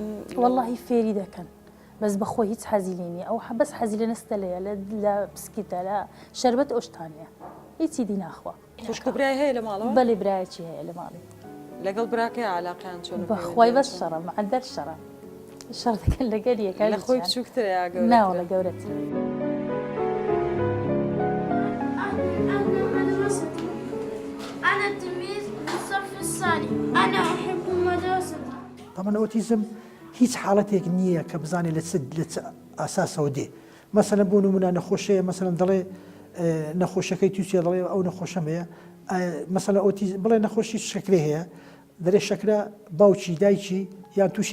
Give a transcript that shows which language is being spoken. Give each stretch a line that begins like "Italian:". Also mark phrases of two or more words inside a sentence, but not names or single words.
Central Kurdish: وەڵڵاهی فێری دەکەن بەس بەخۆی هیچ حەزی لێ نییە ئەو بەس حەزی لە نستەلەیە لە بسکیتە لە شەربەت ئەو شتانەیە هیچی دی ناخوا خوشک برای هەیە لە ماڵەوە بەڵێ برایەکی هەیە لە ماڵی لەگەڵ براکەی علاقیان چۆن بەخوای بەس شەڕە معدەر شەڕە شەڕ دەکەن لەگەل یەکە لە خۆی بچووکترە یا گەورەترە؟ ناوەڵە گەورەترە
Arabic: أنا تلميذ في الصف الثاني أنا أحب المدرسة
Central Kurdish: طبعا ئۆتیزم هیچ حاڵەتێک نییە کە بزانێت لە ئاساسەوە دێ مەسەلەن بۆ نمونە نەخۆشەیە مەسەلەن دەڵێ نەخۆشەکەی تووسێ دەڵێ ئەو نەخۆشەم هەیە مەسەلەن ئۆتیزم بڵێ نەخۆشی شەکرێ هەیە دەرێ شەکرە باوکی دایکی یان تووشی